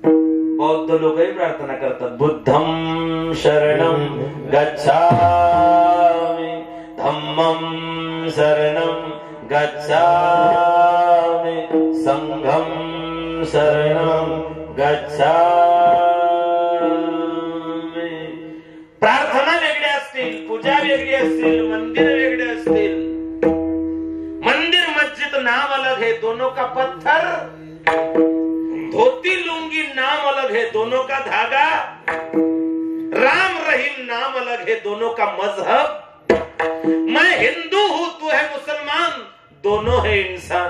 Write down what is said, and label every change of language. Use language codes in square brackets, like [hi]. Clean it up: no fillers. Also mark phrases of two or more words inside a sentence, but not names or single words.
[mr] बौद्ध लोकही प्रार्थना करतात [pi] बुद्धं शरणं गच्छामि धम्मं शरणं गच्छामि संघं शरणं गच्छामि. [mr] प्रार्थना वेगळ्या असतील, पूजा वेगळी असतील, मंदिर वेगळे असतील. [hi] मंदिर मस्जिद नाम अलग है दोनों का पत्थर, धोती लुंगी नाम अलग है दोनों का धागा, राम रहीम नाम अलग है दोनों का मजहब. मैं हिंदू हूं तू है मुसलमान दोनों है इंसान.